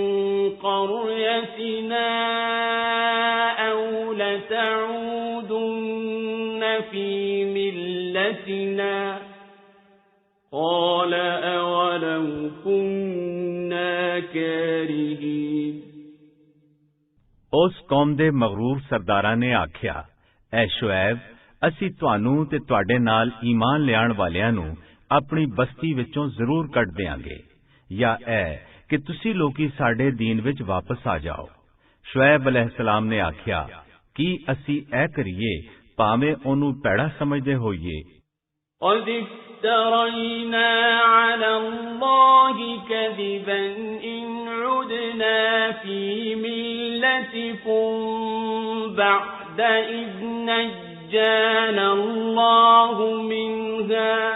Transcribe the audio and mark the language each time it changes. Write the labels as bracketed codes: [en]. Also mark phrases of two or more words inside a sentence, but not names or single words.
[ar] قريتنا أو لتعودن في ملتنا قال أولو كنا كارهين [pa] ਉਸ ਕੌਮ ਦੇ ਮਗਰੂਰ ਸਰਦਾਰਾਂ ਨੇ ਆਖਿਆ, ਐ ਸ਼ੁਐਬ, ਅਸੀਂ ਤੁਹਾਨੂੰ ਤੇ ਤੁਹਾਡੇ ਨਾਲ ਈਮਾਨ ਲਿਆਉਣ ਵਾਲਿਆਂ ਨੂੰ ਆਪਣੀ ਬਸਤੀ ਵਿੱਚੋਂ ਜ਼ਰੂਰ ਕੱਢ ਦਿਆਂਗੇ, ਜਾਂ ਐ ਕਿ ਤੁਸੀਂ ਲੋਕੀ ਸਾਡੇ ਦੀਨ ਵਿੱਚ ਵਾਪਸ ਆ ਜਾਓ। ਸ਼ੁਐਬ ਅਲੈਹਿਸਸਲਾਮ ਨੇ ਆਖਿਆ, ਕੀ ਅਸੀਂ ਐ ਕਰੀਏ ਭਾਵੇਂ ਉਹਨੂੰ ਭੈੜਾ ਸਮਝਦੇ ਹੋਈਏ। [ar] قد افترينا على الله كذبا إن عدنا في ملتكم بعد إذ نجانا الله منها